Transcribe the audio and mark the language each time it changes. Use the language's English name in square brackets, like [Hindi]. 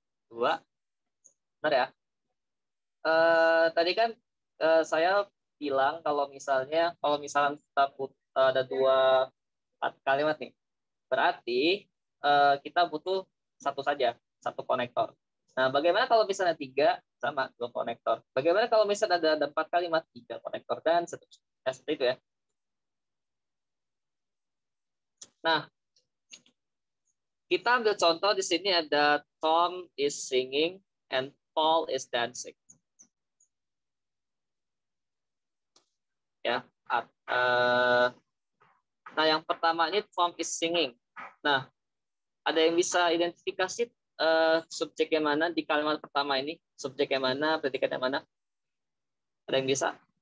[Indonesian] Dua, benar ya? Tadi kan saya bilang kalau misalnya kita ada dua kalimat nih, berarti kita butuh satu saja, satu konektor. Nah, bagaimana kalau misalnya tiga sama dua konektor? Bagaimana kalau misalnya ada empat kalimat, tiga konektor dan seterusnya? Ya, seperti itu ya. Nah, kita ambil contoh di sini ada [English] Tom is singing and Paul is dancing. [Indonesian] Ya, nah yang pertama ini [English] Tom is singing. [Indonesian] Nah, ada yang bisa identifikasi subjek yang mana di kalimat pertama ini? Subjek yang mana, predikat yang mana? Ada yang bisa?